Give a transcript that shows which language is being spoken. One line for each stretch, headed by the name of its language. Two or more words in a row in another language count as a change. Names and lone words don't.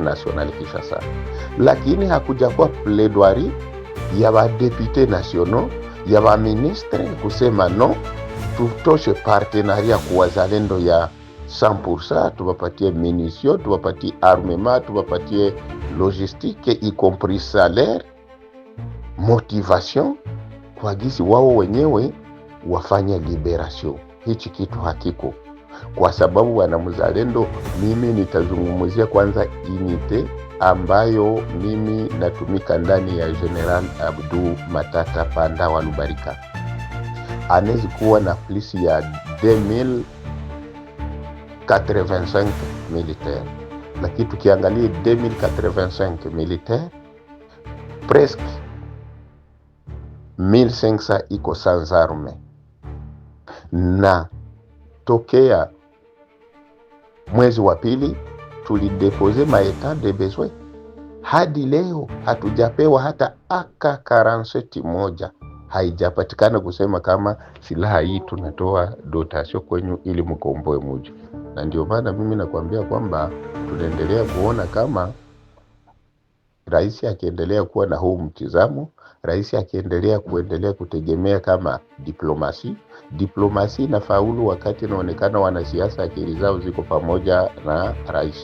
Swahili: Nationale Kinshasa, lakini hakujakuwa plaidoirie ya badepute nationaux ya baministre kusema no, tutoshe partenaria kwa wazalendo ya 100%, tuwapatie munition, tuwapatie armement, tuwapatie
French: logistique y compris salaire, motivation,
Swahili: kwa gisi wao wenyewe wafanye liberation. Hichi kitu hakiko, kwa sababu wana mzalendo. Mimi nitazungumzia kwanza unite ambayo mimi natumika ndani ya General Abdou Matata Panda wa Lubarika. Anaweza kuwa na polisi ya 2085 militaire, lakini tukiangalia 2085 militaire, presque 1500 iko
French: sans arme,
Swahili: na tokea mwezi wa pili tulidepose
French: maetat de besoin
Swahili: hadi leo hatujapewa hata AK-47 moja, haijapatikana kusema kama silaha hii tunatoa dotation kwenyu ili mkomboe muji. Na ndio maana mimi nakwambia kwamba tunaendelea kuona kama rais akiendelea kuwa na huu mtizamo, rais akiendelea kutegemea kama diplomasi na faulu wakati inaonekana wanasiasa akili zao ziko pamoja na rais.